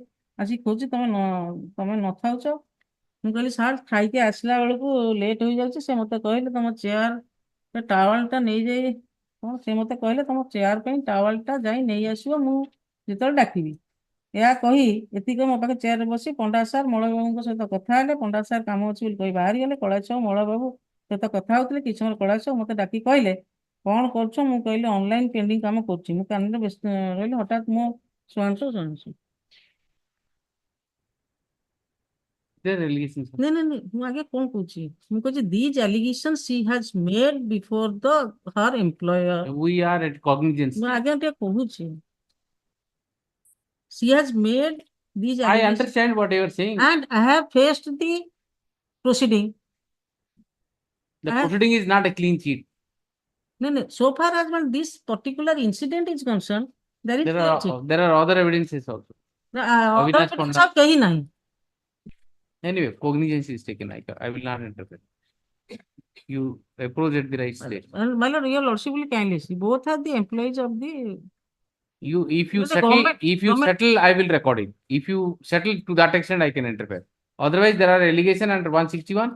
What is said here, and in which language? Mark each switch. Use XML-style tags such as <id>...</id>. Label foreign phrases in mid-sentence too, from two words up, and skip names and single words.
<or>ଆସି ଖୋଜୁଛି ତମେ ନଥାଉଛ ମୁଁ କହିଲି ସାର୍ ଖାଇକି ଆସିଲା ବେଳକୁ ଲେଟ୍ ହେଇଯାଉଛି ସେ ମତେ କହିଲେ ତମ ଚେୟାର ଟାୱେଲଟା ନେଇଯାଇ କଣ ସେ ମତେ କହିଲେ ତମ ଚେୟାର ପାଇଁ ଟାୱେଲଟା ଯାଇ ନେଇ ଆସିବ ମୁଁ ଯେତେବେଳେ ଡାକିବି ଏହା କହି ଏତିକି ମୋ ପାଖେ ଚେୟାରରେ ବସି ପଣ୍ଡା ସାର୍ ମଳୟବାବୁଙ୍କ ସହିତ କଥା ହେଲେ ପଣ୍ଡା ସାର୍ କାମ ଅଛି ବୋଲି କହି ବାହାରିଗଲେ କୈଳାସ ସାହୁ ମଳୟବାବୁ ସହିତ କଥା ହଉଥିଲେ କିଛି ସମୟ କୈଳାସ ସାହୁ ମତେ ଡାକି କହିଲେ କଣ କରୁଛ ମୁଁ କହିଲି</or> <en>online pending</en> <or>କାମ କରୁଛି ମୁଁ କାନରେ ବ୍ୟସ୍ତ ରହିଲି ହଠାତ୍ ମୋ ସୋଆନସୋ</or> <en>Their allegations. No,</en> <or>ମୁଁ ଆଗେ କଣ କହୁଛି ମୁଁ କହୁଛି</or> <en>these allegations she has made before her employer. We are at cognizance.</en> <or>ମୁଁ ଆଗେ ଟିକେ କହୁଛି</or> <en>she has made these I allegations. understand what you are saying. And I have faced the proceeding. The proceeding is not a clean sheet. No, so far as when this particular incident is concerned, there are other evidences also.</en> <hi>कहीं नहीं.</hi> <en>Anyway, cognizance is taken. I will not interfere. You approach at the right stage. My lord, your lordship will kindly see. Both are the employees of the. If you settle, I will record it. If you settle to that extent, I can interfere. Otherwise, there are allegations under 161.</en>